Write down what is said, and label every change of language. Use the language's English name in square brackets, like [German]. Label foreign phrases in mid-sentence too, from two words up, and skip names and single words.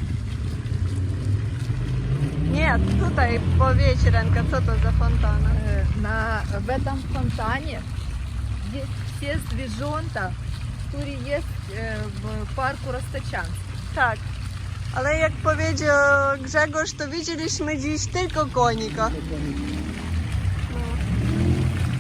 [Polish] Nie, tutaj powiedz Renka, co to za fontana? [Russian] В этом фонтане есть все [Polish] zwierzęta, które jest w parku Roztoczańskim. Tak, ale jak powiedział Grzegorz, to widzieliśmy dziś tylko konika. No.